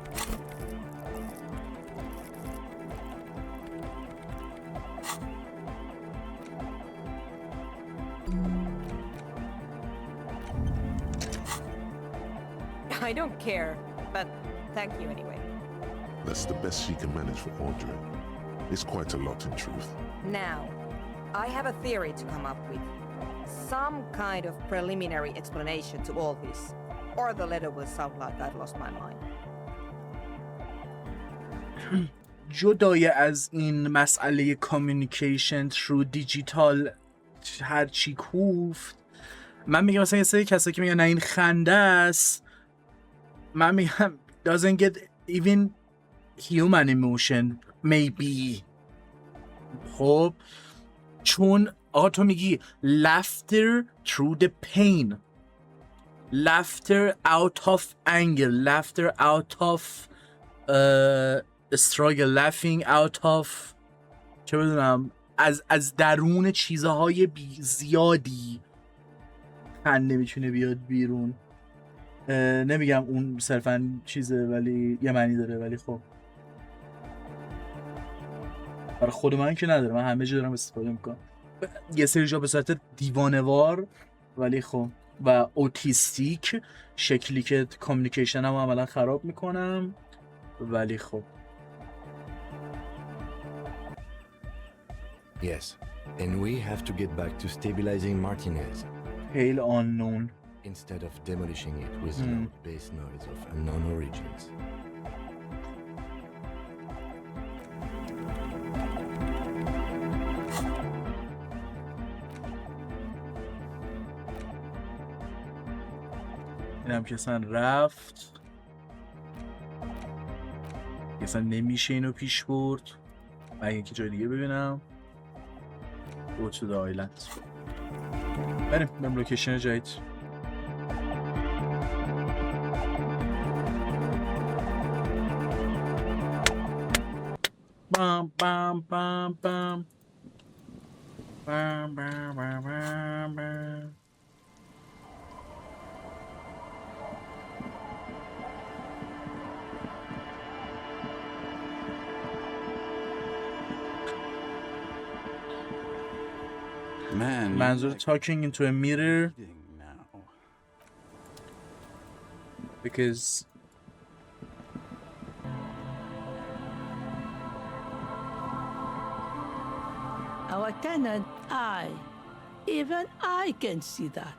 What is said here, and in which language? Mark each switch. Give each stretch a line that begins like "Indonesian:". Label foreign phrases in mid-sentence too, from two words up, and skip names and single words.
English: I don't care, but thank you anyway. That's the best she can manage for Audrey. It's quite a lot in truth. Now, I have a theory to come up with. Some kind of preliminary explanation to all this. Or the letter will sound like I've lost my mind.
Persian: جدای از این مسئله کامیونیکیشن through دیجیتال هرچی کوفت، من میگم مثلا یه سری کسایی که میگن نه این خنده است، من میگم
English: doesn't get even human emotion maybe.
Persian: خب چون آقا تو میگی
English: laughter through the pain, laughter out of anger, laughter out of struggle, laughing out of
Persian: چه بدونم از درون چیزهای زیادی خنده میتونه بیاد بیرون. نمیگم اون صرفا چیزه ولی یه معنی داره، ولی خب برای خود من که نداره، من همه جا دارم استفاده میکنم یه سری جا به صورت دیوانوار، ولی خب و اوتیستیک شکلی که کامیونیکیشن هم عملا خراب میکنم، ولی خب
English: Yes, and we have to get back to stabilizing Martinez. Hail unknown. Instead of demolishing it with loud bass noise of unknown origins.
Persian: اینم که اصلا رفت، اصلا نمیشه اینو پیش برد. من اینکه جای دیگه ببینم.
English: Go to the island.
Persian: بریم لوکیشن جدید. بام بام بام بام بام بام بام بام.
English: Man, منظور talking into a mirror because our tenant, even I can see that.